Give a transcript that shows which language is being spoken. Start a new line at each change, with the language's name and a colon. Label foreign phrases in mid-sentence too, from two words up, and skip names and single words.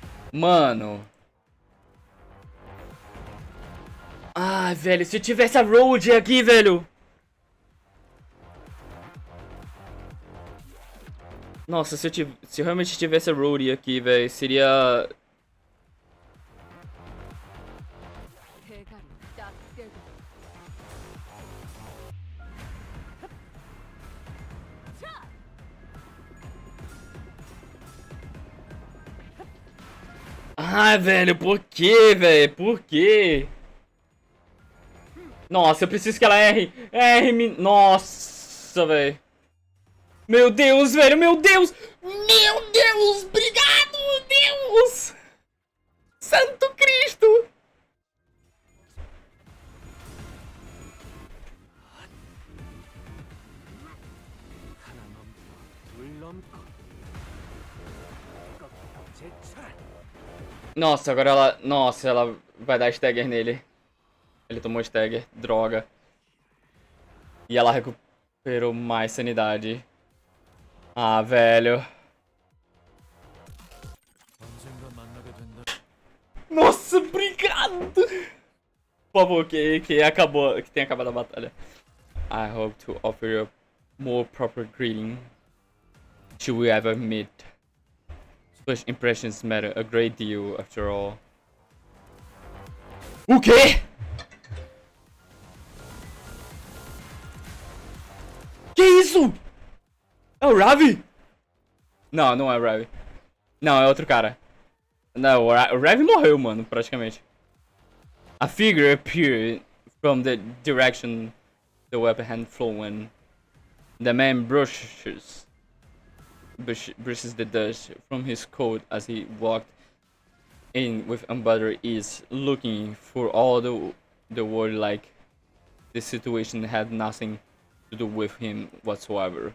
Portuguese: Mano. Ah, velho, se eu tivesse a Road aqui, velho. Nossa, se eu realmente tivesse a Road aqui, velho, seria...
Korean: 대가리 딱 떼고
Portuguese: Ah, velho, por quê, velho? Por quê? Nossa, eu preciso que ela erre. Nossa, velho. Meu Deus, velho, meu Deus! Meu Deus! Obrigado, Deus! Santo Cristo!
Korean: 하나 넘고 둘 넘고 꺾고 제철.
Portuguese: Nossa, agora ela... Nossa, ela vai dar stagger nele. Ele tomou stagger, droga. E ela recuperou mais sanidade. Ah, velho.
Korean: 언젠가 만나게 된다.
Portuguese: Nossa, obrigado! Por favor, que tenha acabado a batalha.
English: I hope to offer you a more proper greeting. Should we ever meet? First impressions matter a great deal, after all.
Portuguese: O quê? Que isso? É o Ravi? Não, não é o Ravi. Não, é outro cara. Não, o Ravi morreu, mano, praticamente.
English: A figure appeared from the direction the weapon had flown. The man brushes the dust from his coat as he walked in with unbothered ease, looking for all the world like the situation had nothing to do with him whatsoever.